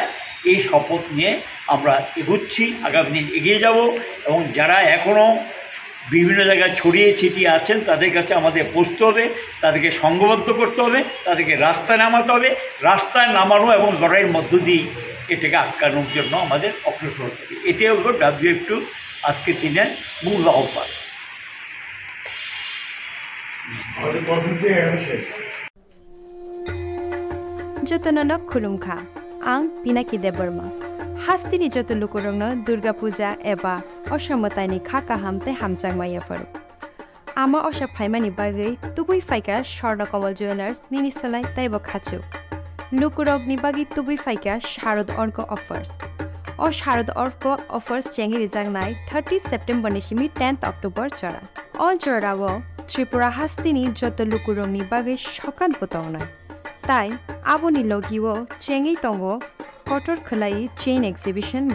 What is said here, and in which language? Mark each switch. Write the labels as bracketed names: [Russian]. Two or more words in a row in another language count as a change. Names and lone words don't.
[Bangla] এই শপথ নিয়ে আমরা এগোচ্ছি, আগামী দিন এগিয়ে যাব এবং যারা এখনও বিভিন্ন জায়গায় ছড়িয়ে ছিটিয়ে আছেন তাদের কাছে আমাদের পৌঁছতে হবে, তাদেরকে সংঘবদ্ধ করতে হবে, তাদেরকে রাস্তায় নামাতে হবে। রাস্তায় নামানো এবং লড়াইয়ের মধ্য দিয়ে এটাকে আটকানোর জন্য আমাদের অগ্রসর হতে হবে। এটাই হলো WFTO আজকের দিনের মূল আহ্বান। [Kok Borok] जतननक खुलुमखा आं पिनाकि देबबर्मा हास्तिनि जत लुकुरंनो दुर्गा पूजा एबा असामताइनि खाका हामते हामचांमाया फरो आमा असा फाइमानि बागै तुबुई फाइका स्वर्ण कमल ज्वेलार्स निनिसलाय ताइबो खाचु लुकुरगनि बागै तुबुई फाइका शारद अर्क अफर्स ओ शारद अर्क अफर्स चेंगि रिजांनाय 30 सेप्टेम्बर निसिमि 10 अक्टोबर चरा अल चरावो त्रिपुरा हास्तिनि जत लुकुरंनि बागै सकान बतावनाय ताई आबोनि लगिवो चेंगि तंगो कटर खलाई [English] chain exhibition [Kok Borok] बो